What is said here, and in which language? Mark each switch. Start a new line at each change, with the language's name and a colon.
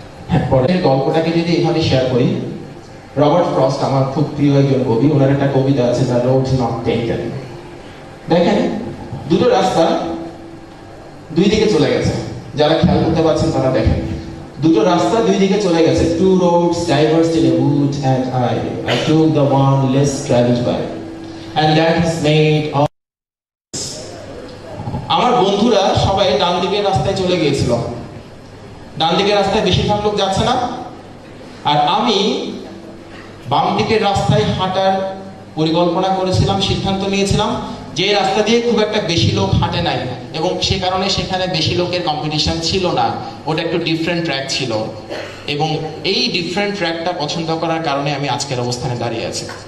Bangla: হ্যাঁ, পরের গল্পটাকে যদি এভাবে শেয়ার করি, রবার্ট ফ্রস্ট আমার খুব প্রিয় একজন কবি, ওনার একটা কবিতা আছে, দ্য রোড নট টেকেন। দেখেন, দুটো রাস্তা দুই দিকে চলে গেছে, যারা খেয়াল করতে পারছেন তারা দেখেন, দুটো রাস্তা দুই দিকে চলে গেছে।
English: Two roads diverged in a wood and I took the one less traveled by, and that has made all.
Bangla: আমার বন্ধুরা সবাই ডান দিকের রাস্তায় চলে গিয়েছিল, ডান দিকের রাস্তায় বেশিরভাগ লোক যাচ্ছে না, আর আমি বাম দিকের রাস্তায় হাঁটার পরিকল্পনা করেছিলাম, সিদ্ধান্ত নিয়েছিলাম যে রাস্তা দিয়ে খুব একটা বেশি লোক হাঁটে নাই, এবং সে কারণে সেখানে বেশি লোকের কম্পিটিশন ছিল না, ওটা একটু ডিফারেন্ট ট্র্যাক ছিল, এবং এই ডিফারেন্ট ট্র্যাকটা পছন্দ করার কারণে আমি আজকের অবস্থানে দাঁড়িয়ে আছি।